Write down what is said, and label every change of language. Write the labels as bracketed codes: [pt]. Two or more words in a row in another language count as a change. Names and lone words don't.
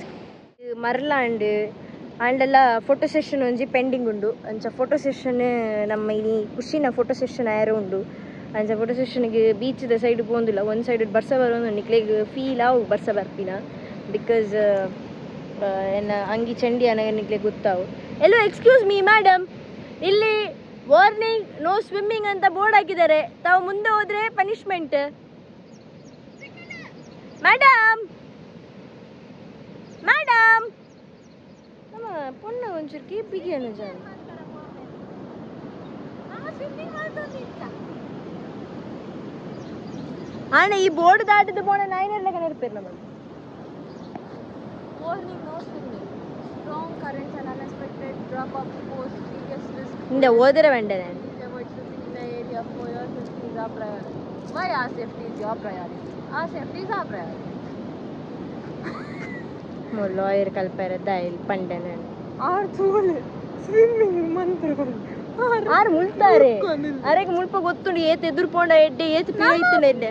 [tcy] ಮರ್ಲಾಂಡ್ ಆಂಡೆಲ್ಲ [en] photo session [tcy] ಒಂಜಿ ಪೆಂಡಿಂಗ್ ಉಂಡು ಅಂಚ [en] photo session [tcy] ನಮ್ಮ ಇನಿ ಖುಷಿನ [en] photo session [tcy] ಆಯರ ಉಂಡು ಅಂಚ ಫೋಟೋ ಸೆಷನ್ಗೆ ಬೀಚ್ದ ಸೈಡ್ ಪೋಂದಿಲ್ಲ ಒಂದು ಸೈಡ್ ಬರ್ಸ ಬರೋದು ನಿಕ್ಲೆಗ್ ಫೀಲ್ ಆವು ಬರ್ಸ ಬರ್ಪಿನ ಬಿಕಾಸ್ ಎನ್ನ ಅಂಗಿ ಚಂಡಿ ಅನಗ ನಿಕ್ಲೆಗ್ ಗೊತ್ತಾವು. [kn] ಎಲ್ಲೋ [en] excuse me madam, [kn] ಇಲ್ಲಿ [en] warning no swimming [kn] ಅಂತ ಬೋರ್ಡ್ ಹಾಕಿದ್ದಾರೆ. ತಾವು ಮುಂದೆ ಹೋದ್ರೆ ಪನಿಷ್ಮೆಂಟ್. [en] madam madam [tcy] ನಮ್ಮ ಪೊಣ್ಣ ಒಂಚೂರು ಕೀಪಿಗೆ ಅನುಜ ಆಣ ಈ ಬೋರ್ಡ್ ದಾಟಿದ ಪೋಣ ನಾಯಿನೆಲ್ಲ ಕನೆರ್ಪೇರು ನಮ್ಮ [en] warning no swimming strong currents and unexpected drop of force serious risk [tcy] ಇಂದ ಓದರ ವೆಂಡನೆ [en] avoid swimming in the area for your safety is our priority. Why our safety is your priority? Our safety is our priority. [tcy] ಲಾಯರ್ ಕಲ್ಪರ ದಾಯಿಲ್ ಪಂಡನೆ ಆರ್ ತೂಲೆ ಸ್ವಿಮ್ಮಿಂಗ್ ಮಂತ್ರ ಆರು ಮುಳ್ತಾರೆ ಅರೆಗೆ ಮುಲ್ಪ ಗೊತ್ತುಂಡು ಏತ್ ಎದುರ್ಕೊಂಡ ಎಡ್ಡೆ ಏತ್ ಪೀಳಿತ್ತು ಎಡ್ಡೆ